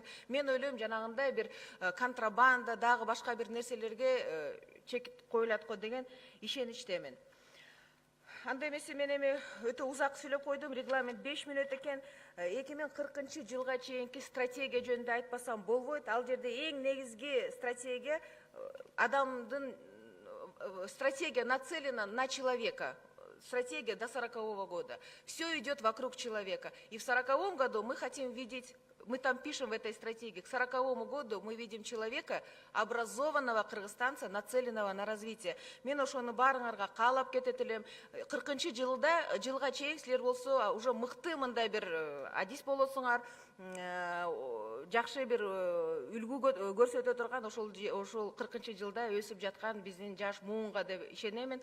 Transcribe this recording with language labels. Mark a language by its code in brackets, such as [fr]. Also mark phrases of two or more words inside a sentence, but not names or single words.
[ky] Мен ойлойм жанагындай бир контрабанда, дагы башка бир нерселерге чек коюлат го деген ишеничтемин. Анда эмесе мен эми өтө узак сүйлөп койдум, регламент 5 мүнөт экен. 2040 жылга чейинки стратегия жөнүндө айтпасам болбойт. Ал жерде эң негизги стратегия адамдын стратегия [ru] нацелена на человека. Стратегия до 40-го года. Все идет вокруг человека. И в 40-м году мы хотим видеть, мы там пишем в этой стратегии, к 40-му году мы видим человека, образованного кыргызстанца, нацеленного на развитие. [ky] Мен ошону баарыңарга каалап кетет элем. 40 жылга чейин силер болсо уже мыкты мындай бир адис болосуңар, жакшы бир үлгү көрсөтө турган ошол 40 жылда өсүп жаткан биздин жаш муунга деп ишенемин.